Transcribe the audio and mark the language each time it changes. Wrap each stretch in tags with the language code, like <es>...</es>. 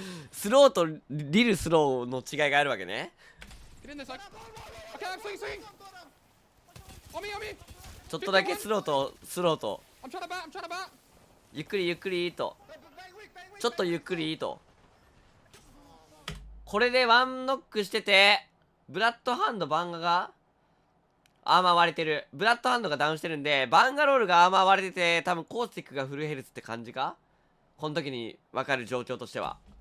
<ja>スローとリルスローの違いがあるわけね。</ja> <en>Get in there, Sack. Okay, I'm swinging. On me, on me.</en> <ja>ちょっとだけスローと</ja> <en>I'm trying to bat, I'm trying to bat.</en> <ja>ゆっくりゆっくりとちょっとゆっくりと。これでワンノックしてて、ブラッドハンドバンガがアーマー割れてる。ブラッドハンドがダウンしてるんで、バンガロールがアーマー割れてて、多分コースティックがフルヘルツって感じか、この時に分かる状況としては。</ja>